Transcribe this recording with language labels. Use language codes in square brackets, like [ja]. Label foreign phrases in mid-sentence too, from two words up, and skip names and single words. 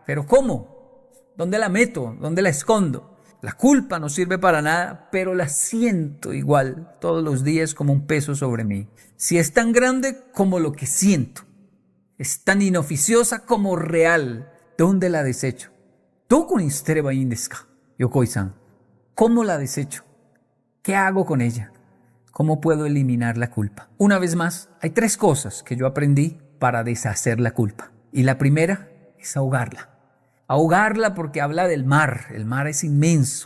[es] ¿Pero cómo? ¿Dónde la meto? ¿Dónde la escondo? La culpa no sirve para nada, pero la siento igual todos los días como un peso sobre mí. Si es tan grande como lo que siento, es tan inoficiosa como real, ¿Dónde la desecho? [ja] ¿Dónde に捨てればいいんですか? Yokoi-san, [es] ¿cómo la desecho? ¿Qué hago con ella? ¿Cómo puedo eliminar la culpa? Una vez más, hay 3 cosas que yo aprendí para deshacer la culpa. Y la primera es ahogarla. Ahogarla porque habla del mar. El mar es inmenso.